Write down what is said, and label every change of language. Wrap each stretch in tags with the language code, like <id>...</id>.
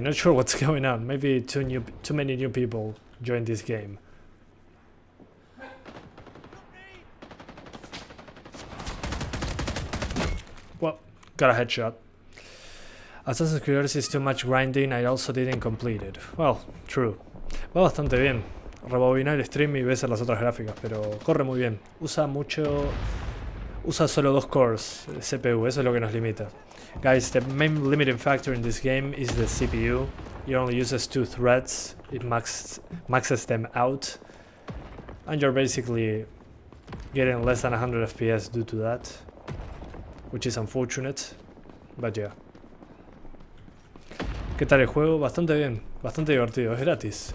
<en>Not sure what's going on. Maybe too many new people joined this game. Well, got a headshot. Assassin's Creed Odyssey is too much grinding. I also didn't complete it. Well, true.</en> <es>Va bastante bien. Rebobinar el stream y ves las otras gráficas, pero corre muy bien. Usa solo 2 cores de CPU, eso es lo que nos limita.</es> <en>Guys, the main limiting factor in this game is the CPU. It only uses 2 threads, it maxes them out, and you're basically getting less than 100 FPS due to that, which is unfortunate, but yeah.</en> <es>¿Qué tal el juego? Bastante bien, bastante divertido, es gratis.</es>